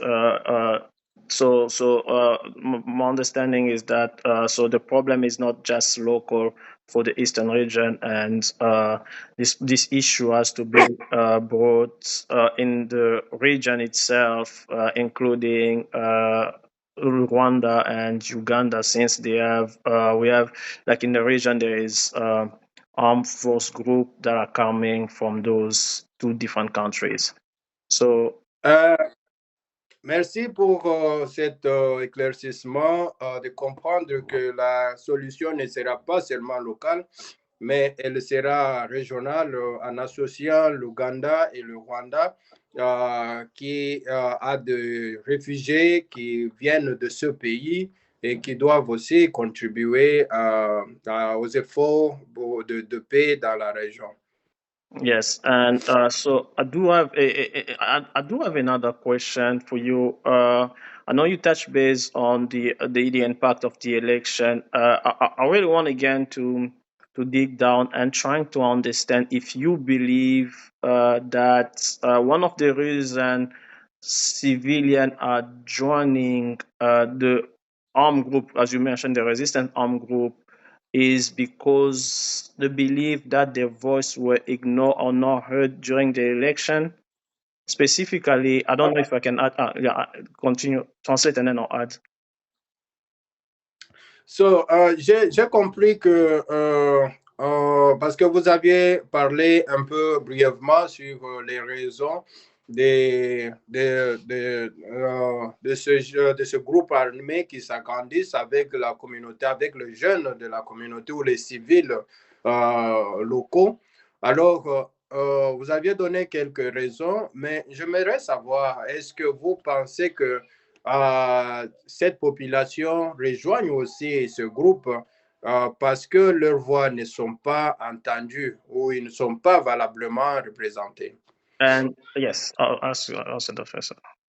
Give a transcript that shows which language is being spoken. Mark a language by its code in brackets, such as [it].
[en] My understanding is that so the problem is not just local for the eastern region, and this issue has to be brought in the region itself, including Rwanda and Uganda, since we have like in the region there is armed force group that are coming from those two different countries. So [fr] Merci pour cet éclaircissement de comprendre que la solution ne sera pas seulement locale, mais elle sera régionale en associant l'Ouganda et le Rwanda. qui a des réfugiés qui viennent de ce pays et qui doivent aussi contribuer aux efforts de paix dans la région. [en] Yes, and so I do have I do have another question for you. I know you touched base on the impact of the election. I really want again to dig down and trying to understand if you believe that one of the reason civilian are joining the armed group, as you mentioned, the resistant armed group, is because they believe that their voice were ignored or not heard during the election. Specifically, I don't know if I can add, continue, translate and then I'll add. [fr] So, j'ai compris que, parce que vous aviez parlé un peu brièvement sur les raisons de ce groupe armé qui s'agrandissent avec la communauté, avec les jeunes de la communauté ou les civils locaux. Alors, vous aviez donné quelques raisons, mais j'aimerais savoir, est-ce que vous pensez que cette population rejoigne aussi ce groupe parce que leurs voix ne sont pas entendues ou ils ne sont pas valablement représentés? [en] And yes, I'll answer the first one.